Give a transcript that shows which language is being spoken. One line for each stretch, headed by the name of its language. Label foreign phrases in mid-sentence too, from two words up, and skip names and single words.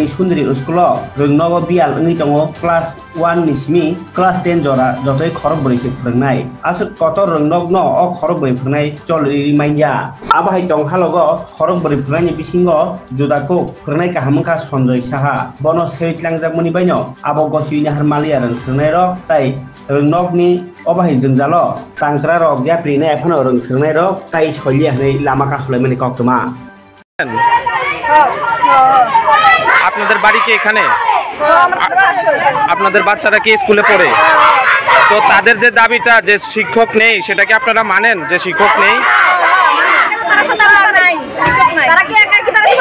Kok Borok: Sundari School reng nogo bial ngi tongo class 1 ni simi class 10 jora jotoi khorok bori se phnai asuk kotor reng nog no o khorok bori phnai cholri maiya abahai tong halogo khorok bori phnai ni bisingo judako phnai kahamka Sanjay Saha bono seitlang jakmani baino abo gosini harmalia reng sernai ro tai Renogni obahi jengjalo tangkra rok yapri ne ephano reng sernai rok tai solia nei lama kasulai mani koktuma
Bangla: আপনাদের বাড়ি কি এখানে আপনাদের বাচ্চারা কি স্কুলে পড়ে তো তাদের যে দাবিটা যে শিক্ষক নেই সেটা কি আপনারা মানেন যে শিক্ষক নেই তারা কি একা কি